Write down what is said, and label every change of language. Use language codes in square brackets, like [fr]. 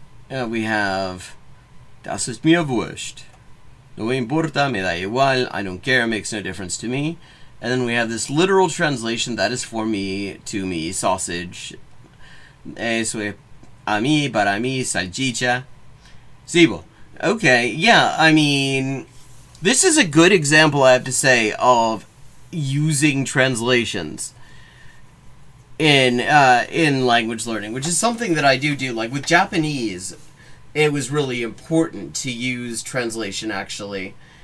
[en] We have [de] Das ist mir wurscht. [es] No importa, me da igual, [en] I don't care, makes no difference to me. And then we have this literal translation, that is for me, to me, sausage. [es] Eso es a mí, para mí, salchicha. Sibo. [en] Okay, yeah, I mean, this is a good example, I have to say, of using translations in language learning, which is something that I do. Like with Japanese, it was really important to use translation, actually.